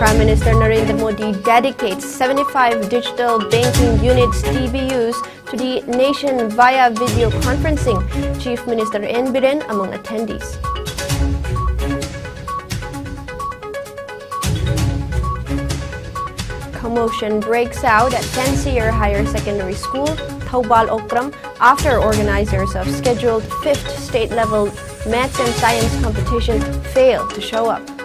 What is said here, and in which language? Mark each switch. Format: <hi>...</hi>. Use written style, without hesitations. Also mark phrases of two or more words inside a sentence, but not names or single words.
<en>Minister Narendra Modi dedicates 75 digital banking units DBUs to the nation via video conferencing. Chief Minister N. Biren among attendees. Commotion breaks out at Tensier Higher Secondary School, Thoubal Okram, after organizers of scheduled 5th state-level maths and science competition failed to show up.</en>